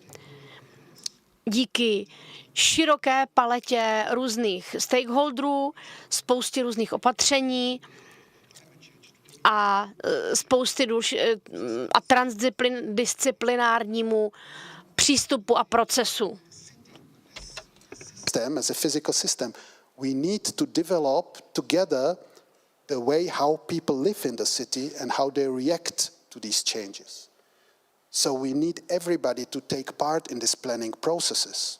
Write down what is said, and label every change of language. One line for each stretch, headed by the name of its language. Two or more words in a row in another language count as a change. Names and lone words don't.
Czech: Díky široké paletě různých stakeholderů, spoustě různých opatření a transdisciplinárnímu přístupu a procesu.
English: As a physical system, we need to develop together the way how people live in the city and how they react to these changes. So we need everybody to take part in these planning processes.